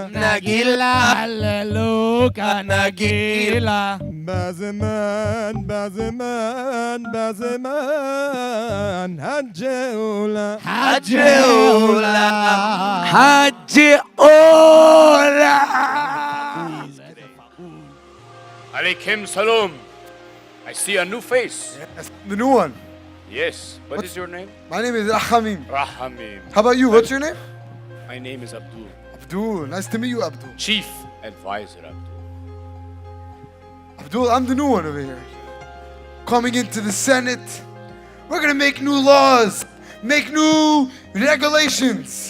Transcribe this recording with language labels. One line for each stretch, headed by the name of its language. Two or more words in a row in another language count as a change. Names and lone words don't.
Hebrew: נגילה ללוקה נגילה בזמן הגאולה הגאולה. הגאולה.
Arabic: عليكم سلام.
English: I see a new face. Yes, the new one. Yes. What is your name? My name is Rahamim. Rahamim. How about you? What's your name? My name is Abdul. Abdul. Nice to meet you, Abdul. Chief Advisor Abdul. Abdul, I'm the new one over here. Coming into the Senate, we're gonna make new laws, make new regulations.